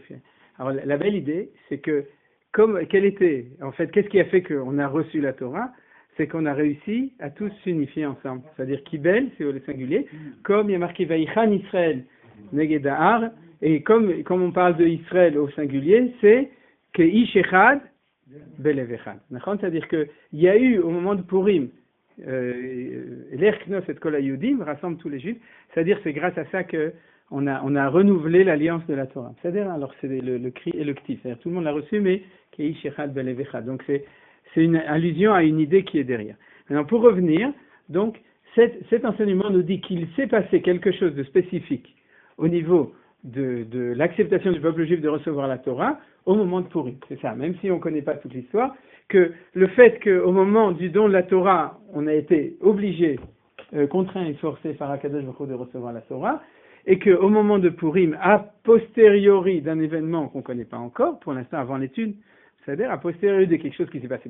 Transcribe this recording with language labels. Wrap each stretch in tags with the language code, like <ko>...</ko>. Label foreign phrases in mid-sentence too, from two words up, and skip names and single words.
<fr>Alors, la belle idée, c'est que, qu'est-ce qui a fait qu'on a reçu la Torah? C'est qu'on a réussi à tous s'unifier ensemble. C'est-à-dire kibel, c'est au singulier, comme il y a marqué</fr> <he>ויחן ישראל נגד ההר,</he> <fr>et comme on parle de Israël au singulier, c'est que</fr> <he>איש אחד בלב אחד.</he> <fr>C'est-à-dire qu'il y a eu, au moment de Purim, l'Erknos et</fr> <he>כל היהודים</he> <fr>rassemble tous les Juifs, c'est-à-dire c'est grâce à ça qu'on a renouvelé l'alliance de la Torah. C'est-à-dire, alors c'est le cri et le ktiv, c'est-à-dire tout le monde l'a reçu, mais que</fr> <he>איש אחד בלב אחד.</he> <fr>Donc c'est une allusion à une idée qui est derrière. Maintenant, pour revenir, donc, cet enseignement nous dit qu'il s'est passé quelque chose de spécifique au niveau de l'acceptation du peuple juif de recevoir la Torah au moment de Purim. C'est ça, même si on ne connaît pas toute l'histoire, que le fait qu'au moment du don de la Torah, on a été obligé, contraint et forcé par</fr> <he>הקדוש ברוך הוא</he> <fr>de recevoir la Torah, et qu'au moment de Purim, a posteriori d'un événement qu'on ne connaît pas encore, pour l'instant avant l'étude, c'est-à-dire a posteriori de quelque chose qui s'est passé.</fr>